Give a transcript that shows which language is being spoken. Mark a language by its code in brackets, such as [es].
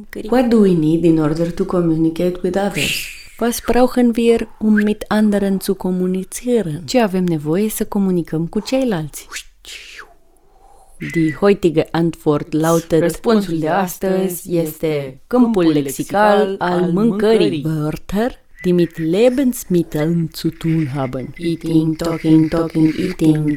[en] What do we need in order to communicate with others? [de] Was brauchen wir, um mit anderen zu kommunizieren? [ro] Ce avem nevoie să comunicăm cu ceilalți? [de] Die heutige Antwort lautet: [ro] Răspunsul de astăzi este câmpul lexical al mâncării. [de] Wörter, die mit Lebensmitteln zu tun haben. [en] Eating, talking, talking, eating.